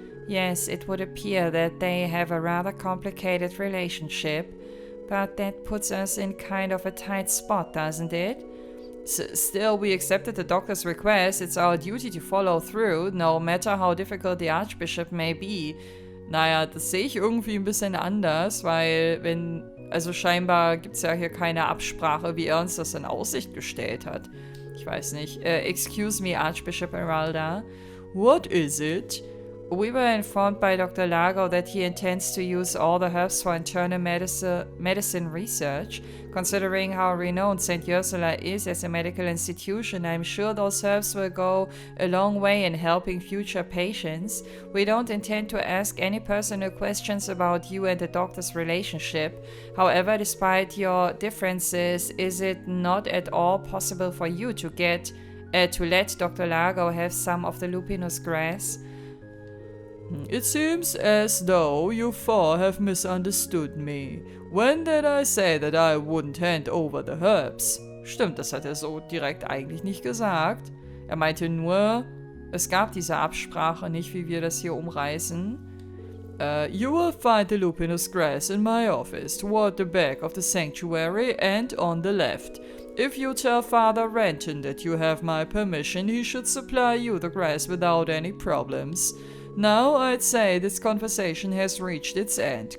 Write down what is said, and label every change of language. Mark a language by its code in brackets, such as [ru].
[en] Yes, it would appear that they have a rather complicated relationship, but that puts us in kind of a tight spot, doesn't it? Still, we accepted the doctor's request. It's our duty to follow through, no matter how difficult the Archbishop may be. [de] Naja, das sehe ich irgendwie ein bisschen anders, weil also scheinbar gibt es ja hier keine Absprache, wie er uns das in Aussicht gestellt hat. Ich weiß nicht. [en] Excuse me, Archbishop Eralda. What is it? We were informed by Dr. Lago that he intends to use all the herbs for internal medicine research. Considering how renowned St. Ursula is as a medical institution, I'm sure those herbs will go a long way in helping future patients. We don't intend to ask any personal questions about you and the doctor's relationship. However, despite your differences, is it not at all possible for you to let Dr. Lago have some of the lupinous grass? It seems as though you four have misunderstood me. When did I say that I wouldn't hand over the herbs? [de] Stimmt, das hat er so direkt eigentlich nicht gesagt. Er meinte nur, es gab diese Absprache nicht, wie wir das hier umreißen. [en] You will find the lupinous grass in my office, toward the back of the sanctuary and on the left. If you tell Father Renton that you have my permission, he should supply you the grass without any problems. Now, I'd say this conversation has reached its end.